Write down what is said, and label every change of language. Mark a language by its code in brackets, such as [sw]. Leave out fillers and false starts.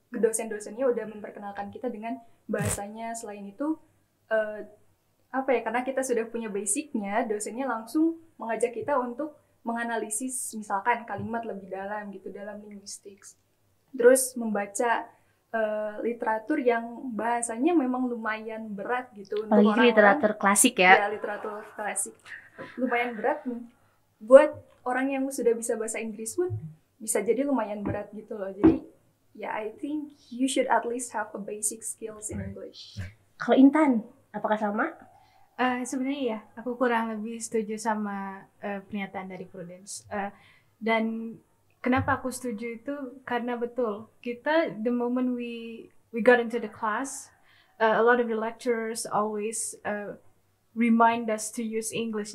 [id] Dosen-dosennya udah memperkenalkan kita dengan bahasanya. Selain itu, karena kita sudah punya basicnya, dosennya langsung mengajak kita untuk menganalisis misalkan kalimat lebih dalam gitu dalam linguistics. Terus membaca literatur yang bahasanya memang lumayan berat gitu. Untuk literatur klasik ya? Ya, literatur klasik. Lumayan berat buat orang yang sudah bisa bahasa Inggris pun bisa jadi lumayan berat gitu loh. Jadi [en] I think you should at least have a basic skills in English. [id] Kalau Intan, apakah sama? Sebenarnya ya, aku kurang lebih setuju sama pernyataan dari Prudence. Dan kenapa aku setuju itu karena betul kita [en] the moment we got into the class, a lot of the lecturers always remind us to use English.